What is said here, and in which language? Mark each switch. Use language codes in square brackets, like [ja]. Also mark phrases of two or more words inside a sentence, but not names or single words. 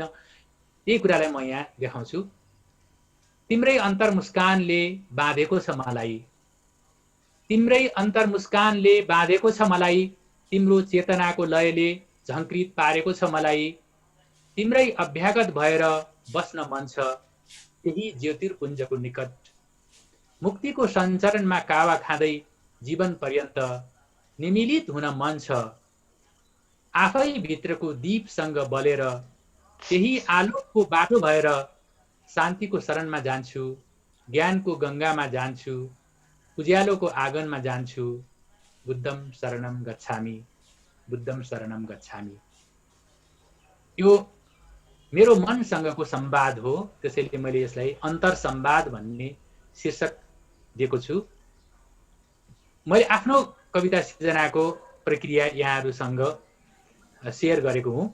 [ne] यही कुरालाई म यहाँ देखाउँछु। तिम्रै अन्तर्मुस्कानले बाँधेको छ मलाई, तिम्रै अन्तर्मुस्कानले बाँधेको छ मलाई, तिम्रो चेतनाको लयले झङ्कृत पारेको छ मलाई, तिम्रै अभ्यागत भएर बस्न मन छ त्यही ज्योतिर्पुञ्जको निकट, मुक्तिको सञ्चरणमा कावा खाँदै जीवन पर्यन्त निमिलित हुन मन छ, आफै भित्रको दीपसँग बलेर त्यही आलोकको बाटो भएर शान्तिको शरणमा जान्छु, ज्ञानको गङ्गामा जान्छु, उज्यालोको आँगनमा जान्छु, [pi] बुद्धम शरणम गच्छामि, बुद्धम शरणम गच्छामि। [ne] यो मेरो मनसँगको संवाद हो। त्यसैले मैले यसलाई अन्तरसंवाद भन्ने शीर्षक दिएको छु। मैले आफ्नो कविता सिर्जनाको प्रक्रिया यहाँहरूसँग सेयर गरेको हुँ।